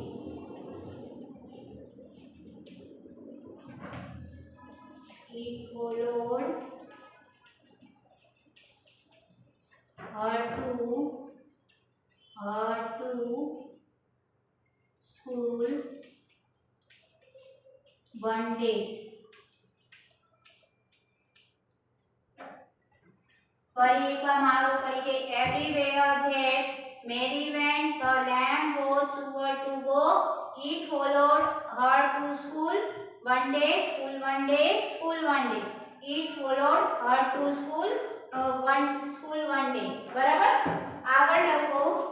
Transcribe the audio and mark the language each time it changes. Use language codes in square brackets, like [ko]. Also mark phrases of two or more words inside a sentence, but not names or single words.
[en] It followed her to school one day. [gu] ફરી એકવાર મારું કરી કે [en] everywhere that Mary went, the lamb was sure to go. It followed her to school one day, school one day, school one day. It followed her to school one day. [gu] બરાબર? આગળ લખો.